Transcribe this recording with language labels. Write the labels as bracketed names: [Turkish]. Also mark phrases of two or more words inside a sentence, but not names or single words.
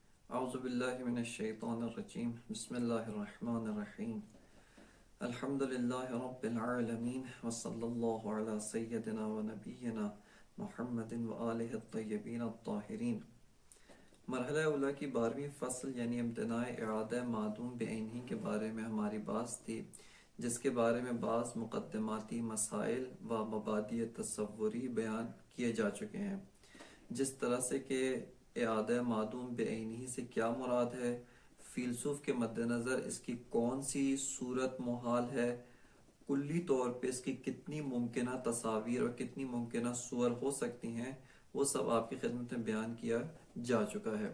[Arabic] اعوذ باللہ من الشیطان الرجیم بسم اللہ الرحمن الرحیم الحمد للہ رب العالمین وصلی اللہ علی سیدنا و نبینا محمد وآلہ الطیبین الطاہرین۔ [Urdu] مرحلہ اولیٰ کی 12ویں فصل یعنی امتناع اعادہ معدوم بعینہ کے بارے میں ہماری بات تھی، جس کے بارے میں بعض مقدماتی مسائل و مبادئ تصوری بیان کیے جا چکے ہیں، جس طرح سے کہ اعادہ معدوم بعینہ سے کیا مراد ہے، فیلسوف کے مد نظر اس کی کون سی صورت محال ہے، کلی طور پہ اس کی کتنی ممکنہ تصاویر اور کتنی ممکنہ صور ہو سکتی ہیں، وہ سب آپ کی خدمت میں بیان کیا جا چکا ہے۔